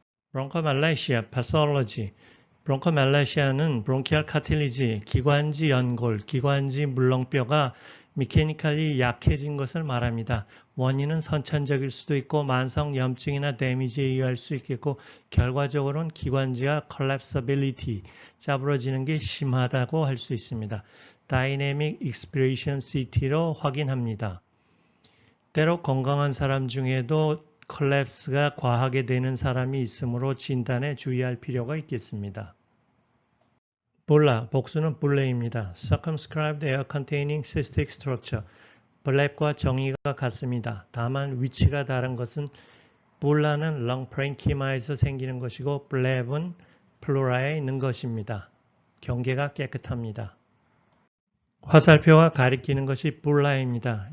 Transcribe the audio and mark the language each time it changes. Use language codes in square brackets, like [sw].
[ko] 브론코말레시아, pathology. 브론코말레시아는 브론키얼 카틸리지, 기관지 연골, 기관지 물렁뼈가 미케니컬이 약해진 것을 말합니다. 원인은 선천적일 수도 있고 만성 염증이나 데미지에 의할 수 있겠고 결과적으로는 기관지가 collapsibility, 짜부러지는 게 심하다고 할 수 있습니다. Dynamic Expiration CT로 확인합니다. 때로 건강한 사람 중에도 콜랩스가 과하게 되는 사람이 있으므로 진단에 주의할 필요가 있겠습니다. 볼라, 복수는 블레입니다. [en] Circumscribed air containing cystic structure. [ko] 블랩과 정의가 같습니다. 다만 위치가 다른 것은 볼라는 렁 프랭키마에서 생기는 것이고 블랩은 플로라에 있는 것입니다. 경계가 깨끗합니다. 화살표가 가리키는 것이 볼라입니다.